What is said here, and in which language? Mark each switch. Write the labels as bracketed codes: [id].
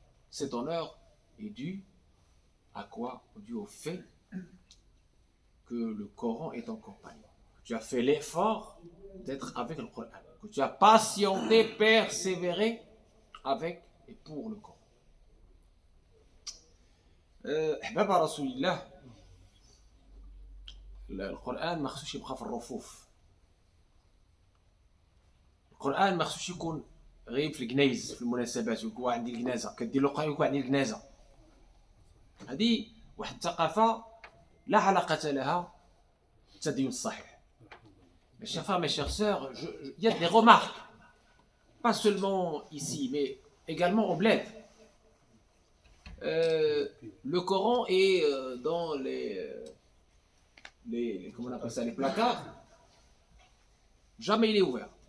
[fr] Cet honneur est dû à quoi? Dû au fait que le Coran est en compagnie. Tu as fait l'effort d'être avec le Coran. Que tu as patienté, persévéré avec et pour le Coran. [ar] أحباب رسول الله، القرآن ما خصوش يبقى في الرفوف. القرآن ما خصوش يكون غير في الجنايز، في المناسبات يكون عندي الجنازة كدير له قراءة يكون عندي الجنازة. هذه واحد الثقافة لا علاقة لها بالتدين الصحيح. [fr] Mes chers frères, mes chères sœurs, il y a des remarques, pas seulement ici, mais également au bled. Le Coran est dans les comment on appelle ça, les placards. Jamais il est ouvert.